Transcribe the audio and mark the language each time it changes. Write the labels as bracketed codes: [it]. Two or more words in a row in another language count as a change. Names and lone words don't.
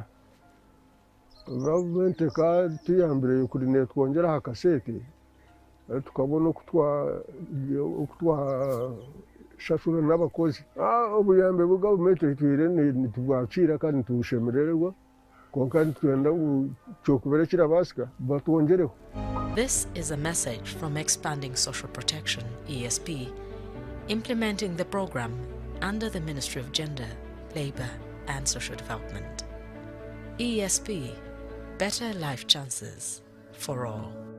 [nyn] Government ka tuyambire kuri netwongera hakasete tukabona kutwa shashura n'abakozi ubuyambe bwa government twire ntibwacira kandi tubushemererwa konka twenda cyokuberekira basika batwongereho. [en] This is a message from Expanding Social Protection, ESP, implementing the program under the Ministry of Gender, Labour and Social Development. ESP, better life chances for all.